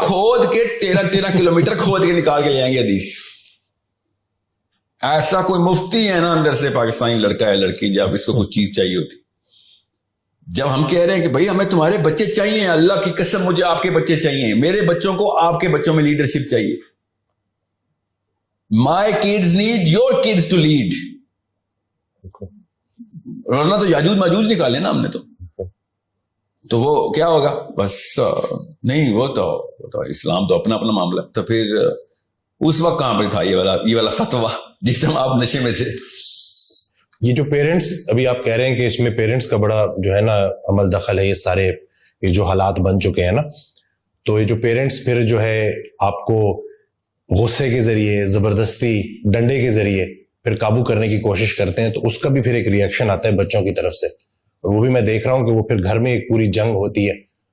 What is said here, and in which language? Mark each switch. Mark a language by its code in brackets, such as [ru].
[ur] کھود کے 13 کلومیٹر کھود کے نکال کے لے آئیں گے حدیث. ایسا کوئی مفتی ہے نا اندر سے پاکستانی لڑکا ہے لڑکی, جب اس کو کچھ چیز چاہیے ہوتی, جب ہم کہہ رہے ہیں کہ بھائی ہمیں تمہارے بچے چاہیے, اللہ کی قسم مجھے آپ کے بچے چاہیے, میرے بچوں کو آپ کے بچوں میں لیڈرشپ چاہیے. [en] My kids need your kids to lead. [ur] ورنہ تو یاجوج ماجوج نکالے نا ہم نے, تو وہ کیا ہوگا بس نہیں. وہ تو اسلام تو اپنا اپنا معاملہ. تو پھر اس وقت کہاں پہ تھا یہ والا فتویٰ جس ٹائم آپ نشے میں تھے. یہ جو پیرنٹس ابھی آپ کہہ رہے ہیں کہ اس میں پیرنٹس کا بڑا جو ہے نا عمل دخل ہے، یہ سارے یہ جو حالات بن چکے ہیں نا، تو یہ جو پیرنٹس پھر جو ہے آپ کو غصے کے ذریعے، زبردستی، ڈنڈے کے ذریعے پھر قابو کرنے کی کوشش کرتے ہیں، تو اس کا بھی پھر ایک ریئیکشن آتا ہے بچوں کی طرف سے، اور وہ بھی میں دیکھ رہا ہوں کہ وہ پھر گھر میں ایک پوری جنگ ہوتی ہے.